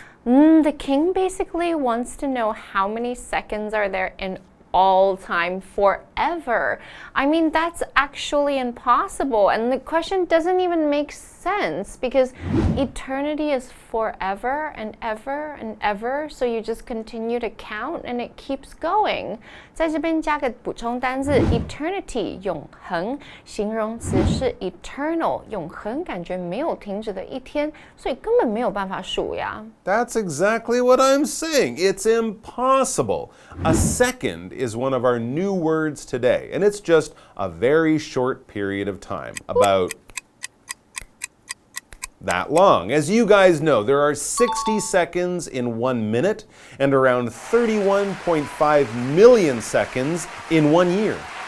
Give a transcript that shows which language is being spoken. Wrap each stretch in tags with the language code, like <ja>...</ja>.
<en>The king basically wants to know how many seconds are there in all time forever. I mean, that's actually impossible. And the question doesn't even make sense because eternity is forever and ever and ever. So you just continue to count and it keeps going.</en> <zh>在这边加个补充单字 eternity 永恒，形容词是 eternal 永恒，感觉没有停止的一天，所以根本没有办法数呀。</zh> <en>That's exactly what I'm saying. It's impossible. A second is one of our new words today, and it's just a very short period of time, about that long. As you guys know, there are 60 seconds in 1 minute and around 31.5 million seconds in 1 year.</en>